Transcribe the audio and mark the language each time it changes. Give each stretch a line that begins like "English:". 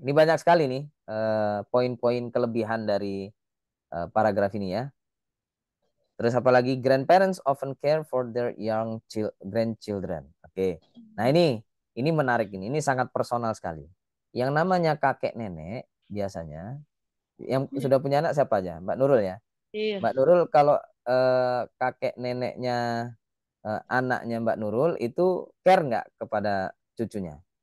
Indonesian: Ini banyak sekali nih poin-poin kelebihan dari paragraf ini ya. Terus apalagi
English: grandparents often care for their young grandchildren.
Indonesian: Oke. Nah, ini menarik ini. Ini sangat personal sekali. Yang namanya kakek nenek biasanya yang sudah punya anak siapa aja? Mbak Nurul ya. Iya. Mbak Nurul kalau kakek neneknya anaknya Mbak Nurul itu care nggak kepada cucunya?